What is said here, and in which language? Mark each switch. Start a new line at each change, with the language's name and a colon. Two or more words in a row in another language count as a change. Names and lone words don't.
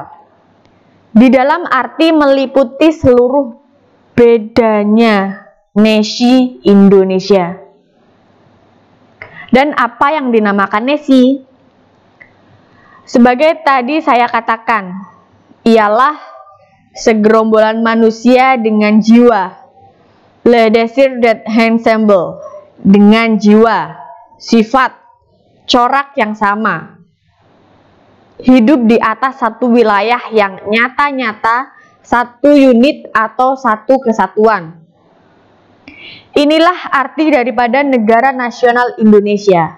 Indonesian: Di dalam arti meliputi seluruh bedanya nasi Indonesia. Dan apa yang dinamakan nasi? Sebagai tadi saya katakan, ialah segerombolan manusia dengan jiwa,
French: le désir d'être ensemble,
Indonesian: dengan jiwa, sifat, corak yang sama, hidup di atas satu wilayah yang nyata-nyata, satu unit atau satu kesatuan. Inilah arti daripada negara nasional Indonesia.